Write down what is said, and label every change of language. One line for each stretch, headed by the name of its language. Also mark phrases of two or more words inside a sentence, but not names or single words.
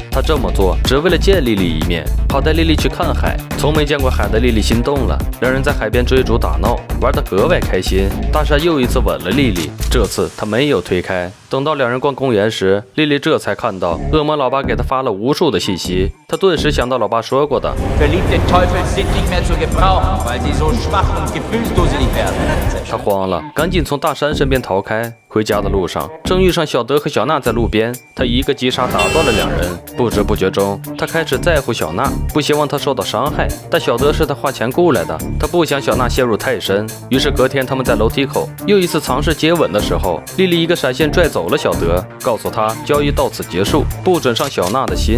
Chinese: 他这么做只为了见丽丽一面，好带丽丽去看海。从没见过海的丽丽心动了，两人在海边追逐打闹，玩得格外开心。大山又一次吻了丽丽，这次他没有推开。等到两人逛公园时，丽丽这才看到恶魔老爸给她发了无数的信息，她顿时想到老爸说过的
German: Verliebte Teufel sind nicht mehr zu gebrauchen, weil sie so schwach und gefühlsdusselig werden.
Chinese: 她慌了，赶紧从大山身边逃开。回家的路上，正遇上小德和小娜在路边，他一个急刹打断了两人。不知不觉中，他开始在乎小娜，不希望她受到伤害。但小德是他花钱雇来的，他不想小娜陷入太深。于是隔天他们在楼梯口又一次尝试接吻的时候，丽丽一个闪现拽走了小德，告诉他交易到此结束，不准上小娜的心。